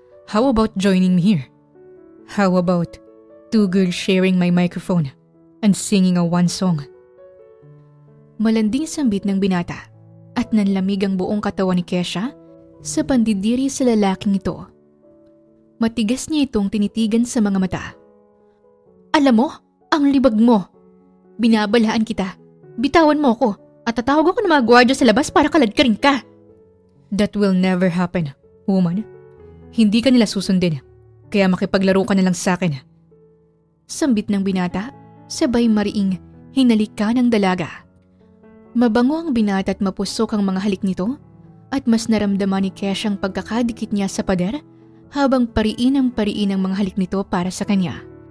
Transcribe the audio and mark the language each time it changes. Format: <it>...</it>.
<en>How about joining me here? How about 2 girls sharing my microphone and singing a one song?</en> <tl>Malanding sambit ng binata at nanlamig ang buong katawan ni Kesha sa pandidiri sa lalaking ito. Matigas niya itong tinitigan sa mga mata. Alam mo, ang libag mo. Binabalaan kita. Bitawan mo ko at tatawag ako ng mga gwardiya sa labas para kaladkarin ka.</tl> <en>That will never happen, woman.</en> <tl>Hindi ka nila susundin, kaya makipaglaro ka na lang sa akin. Sambit ng binata, sabay mariing hinalika ng dalaga. Mabango ang binata at mapusok ang mga halik nito at mas naramdaman ni Kesha ang pagkakadikit niya sa pader habang pariin ang mga halik nito para sa kanya.</tl>